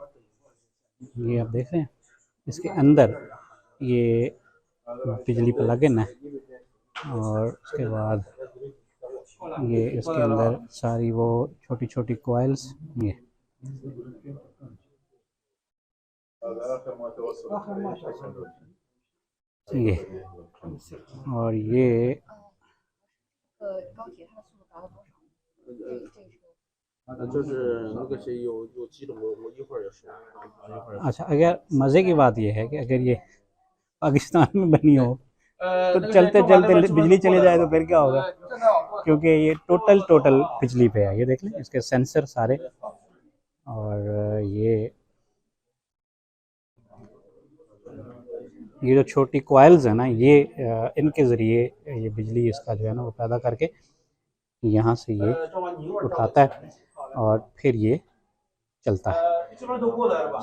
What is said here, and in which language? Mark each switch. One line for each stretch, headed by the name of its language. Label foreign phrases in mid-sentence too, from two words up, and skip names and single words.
Hindi: ये आप देख रहे हैं, इसके अंदर ये बिजली
English: plug in
Hindi: है और उसके बाद ये इसके अंदर सारी वो छोटी छोटी कॉइल्स ये ये और ये
Chinese: 就是那个谁有几种，我一会儿也说，一会儿。
Hindi: अच्छा, अगर मज़े की बात यह है कि अगर ये पाकिस्तान में बनी हो तो चलते चलते बिजली चली जाए तो फिर क्या होगा, क्योंकि ये टोटल टोटल बिजली पे है। ये देख लें इसके सेंसर सारे। और ये जो छोटी कॉइल्स है ना, ये इनके ज़रिए ये बिजली इसका जो है ना वो पैदा करके यहाँ से ये उठाता है और फिर ये चलता है।